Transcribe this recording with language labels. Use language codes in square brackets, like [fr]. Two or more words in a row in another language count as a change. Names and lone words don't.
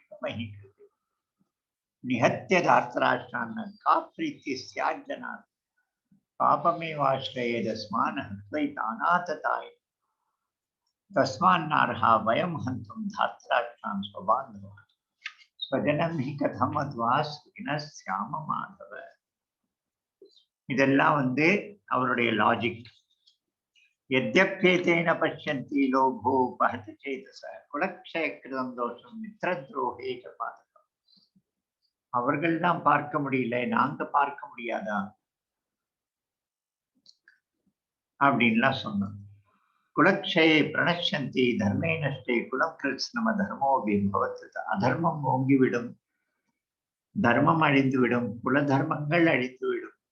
[sa] महि कृते निहत्य धार्तराष्ट्रान् का प्रीतिः स्यात् जनात् पापमेवाश्रयेदस्मान् हत्वैतानातताय तस्मान्नार्हा वयं हन्तुं धार्तराष्ट्रान् स्वबान्धवान् स्वजनं हि कथम् अध्वा सुखिनः स्याम माधव [ta] இதெல்லாம் அவருடைய லாஜிக். [sa] यद्यप्येतेन पश्यन्ति लोभो उपहत चेतसः कुलक्षयकृतं दोषं मित्रद्रोहे च पातकम्. [ta] அவர்கள் தான் பார்க்க முடியல, நாங்க பார்க்க முடியாதா அப்படின்லாம் சொன்னோம். [sa] कुलक्षये प्रणश्यन्ति धर्मे नष्टे कुलं कृत्स्नम धर्मोऽपि भवतु. [ta] அதர்மம் ஓங்கிவிடும், தர்மம் அழிந்துவிடும், குல தர்மங்கள் அழிந்துவிடும்.